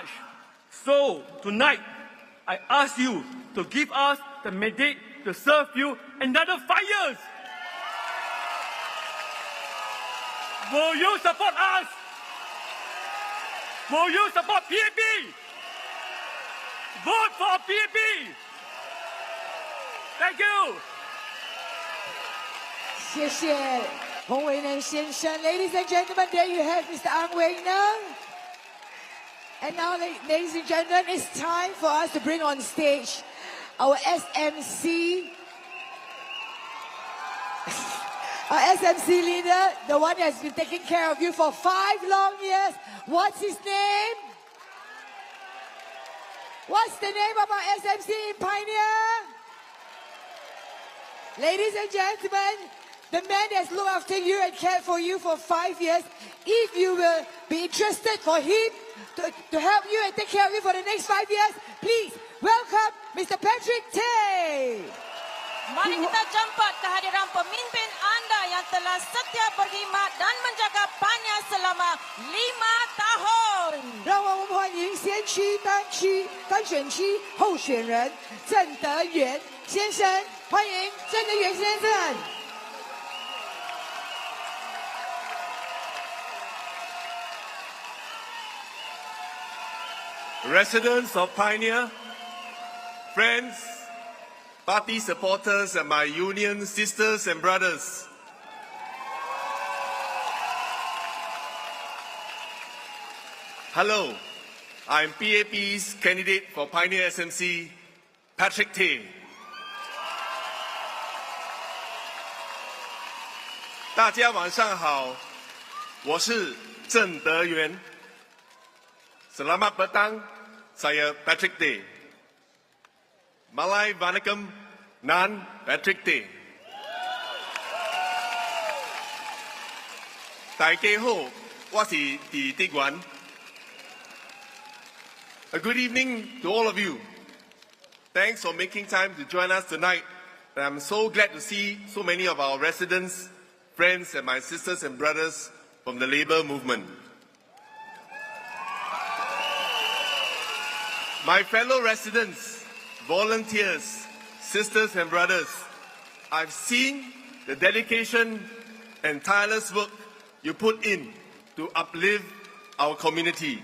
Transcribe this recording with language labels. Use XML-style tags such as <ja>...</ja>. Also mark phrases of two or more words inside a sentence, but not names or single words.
<en>So tonight, I ask you to give us the mandate to serve you another 5 years. Will you support us? Will you support PAP? Vote for PAP. Thank you.</en> <zh>谢谢洪维能先生。</zh> <en>Ladies and gentlemen, there you have Mr. Wei Neng. And now, ladies and gentlemen, it's time for us to bring on stage our SMC. Our SMC leader, the one that has been taking care of you for 5 long years. What's his name? What's the name of our SMC in Pioneer? Ladies and gentlemen, the man that's looked after you and cared for you for 5 years, if you will be interested for him to help you and take care of you for the next 5 years, please welcome Mr. Patrick Tay.</en> <ms>Mari kita jemput kehadiran pemimpin anda yang telah setia berkhidmat dan menjaga Pioneer selama 5 tahun.</ms> <zh>让我们欢迎先驱单选区候选人郑德元先生，欢迎郑德元先生。</zh> <en>Residents of Pioneer, friends, party supporters, and my union sisters and brothers. Hello, I'm PAP's candidate for Pioneer SMC, Patrick Tay.</en> <zh>大家晚上好，我是郑德元。</zh> <ms>Selamat petang, saya Patrick Tay.</ms> <ta>மலாய் வணக்கம், Nan Patrick Tay.</ta> <zh>大家好，我是李德元。</zh> <en>A good evening to all of you. Thanks for making time to join us tonight. And I'm so glad to see so many of our residents, friends, and my sisters and brothers from the labor movement. My fellow residents, volunteers, sisters and brothers, I've seen the dedication and tireless work you put in to uplift our community.</en>